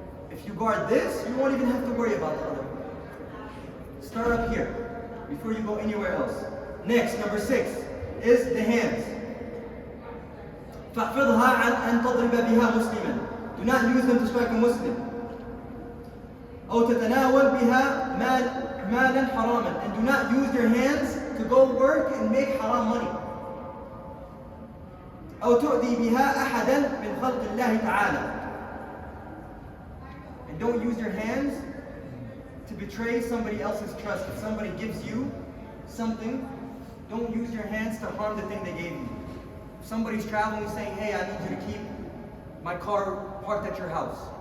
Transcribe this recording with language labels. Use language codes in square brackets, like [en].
[en] If you guard this, you won't even have to worry about the other. Start up here before you go anywhere else. Next, number 6 is the hands. [ar] فَاحْفِظْهَا عَنْ أَنْ تَضْرِبَ بِهَا مُسْلِمًا. [en] Do not use them to strike a Muslim. [ar] أو تتناول بها مالا حراما. [en] And do not use your hands to go work and make haram money. [ar] أو تؤذي بها أحدا من خلق الله تعالى. [en] And don't use your hands to betray somebody else's trust. If somebody gives you something, don't use your hands to harm the thing they gave you. If somebody's traveling and saying, hey, I need you to keep my car parked at your house.